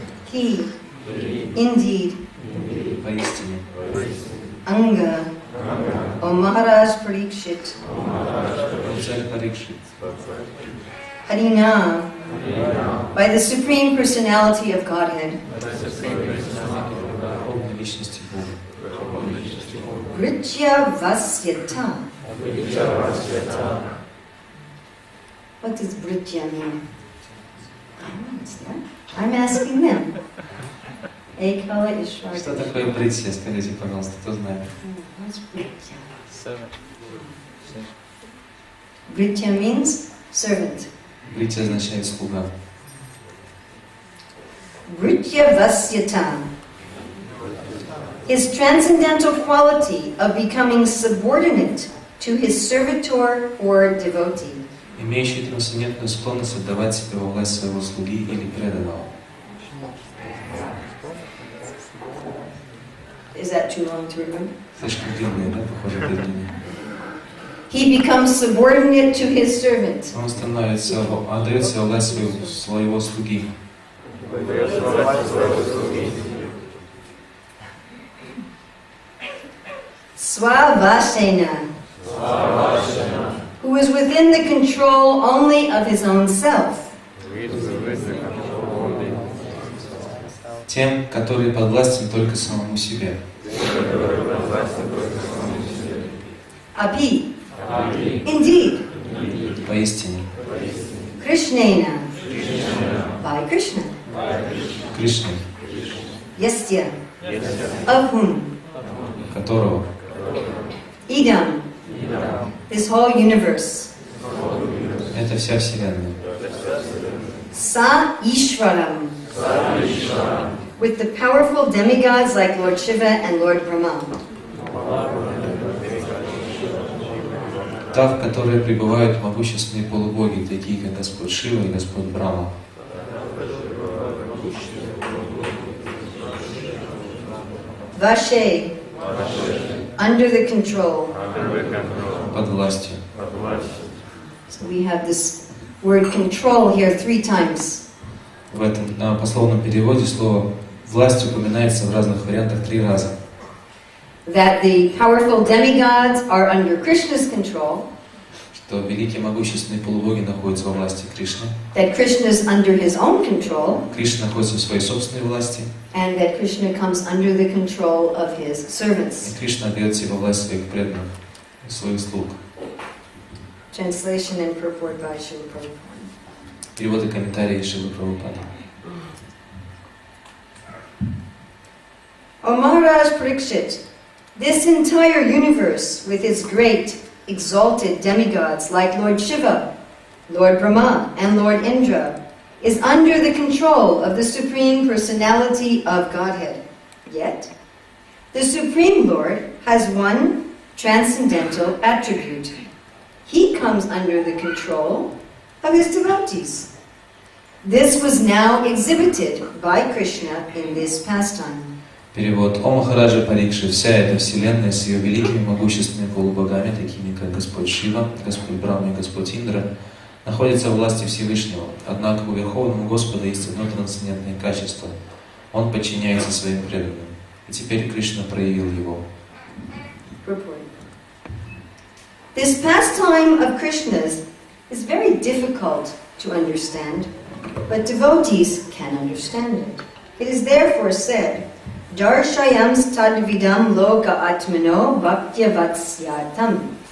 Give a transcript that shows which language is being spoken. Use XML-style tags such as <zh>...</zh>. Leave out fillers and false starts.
<en>He, indeed,</en> <ru>Поистине.</ru> <sa>Anga, O Maharaj Parikshit,</sa> <ru>Царь Парикшит.</ru> <en>Harina, by the Supreme Personality of Godhead,</en> <ru>Верховной личности Бога.</ru> <sa>Gritya Vasyata.</sa> <en>What does Britya mean? I'm asking them.</en> <sa>Ekala Ishwar.</sa> <ru>Что такое бритья? Скажите, пожалуйста, кто знает?</ru> <en>What's Britya? Britya means servant.</en> <ru>Бритья означает слуга.</ru> <sa>Britya Vasyata.</sa> <en>His transcendental quality of becoming subordinate to his servitor or devotee.</en> <ru>Имеющий трансцендентную склонность отдавать себя во власть своего слуги или преданного.</ru> <en>Is that too long to remember?</en> <ru>Слишком длинные, да, похоже, длинные.</ru> <en>He becomes subordinate to his servant.</en> <ru>Он становится, отдает себя во власть своего слуги.</ru> <sa>Swavashena,</sa> <en>who is within the control only of his own self.</en> <ru>Тем, который подвластен только самому себе.</ru> <en>Api, indeed.</en> <ru>Поистине.</ru> <en>Krishnena, by Krishna.</en> <ru>Кришной,</ru> <en>Yasya, of whom?</en> <ru>которого</ru> <en>Idam, this whole universe.</en> <ru>это вся Вселенная.</ru> <en>Sa Ishvaram, with the powerful demigods like Lord Shiva and Lord Brahma.</en> <ru>Та, в которой пребывают могущественные полубоги, такие как Господь Шива и Господь Брахма.</ru> <en>Vashe, under the control.</en> <ru>Под властью.</ru> <en>So we have this word control here 3 times.</en> <ru>В этом пословном переводе слово «власть» упоминается в разных вариантах 3 раза.</ru> <en>That the powerful demigods are under Krishna's control.</en> <ru>Что великие могущественные полубоги находятся во власти Кришны.</ru> <en>That Krishna is under his own control.</en> <ru>Кришна находится в своей собственной власти.</ru> <en>And that Krishna comes under the control of his servants.</en> <ru>И Кришна отдает себе власть своих преданных, своих слуг.</ru> <en>Translation and purport by Srila Prabhupada.</en> <ru>Перевод и комментарии Шрилы Прабхупады.</ru> <en>O Maharaj Parikshit, this entire universe with its great, exalted demigods like Lord Shiva, Lord Brahma, and Lord Indra is under the control of the Supreme Personality of Godhead. Yet, the Supreme Lord has one transcendental attribute. He comes under the control of his devotees. This was now exhibited by Krishna in this pastime.</en> <ru>Перевод. О Махараджа Парикши, вся эта вселенная с ее великими могущественными полубогами, такими как Господь Шива, Господь Брахма и Господь Индра, находится в власти Всевышнего. Однако у Верховного Господа есть одно трансцендентное качество. Он подчиняется своим преданным. И теперь Кришна проявил его.</ru> <en>This pastime of Krishna's is very difficult to understand, but devotees can understand it. It is therefore said,</en> <sa>Darshayam stadvidam loka atmano bhaktyavatsyartam.</sa>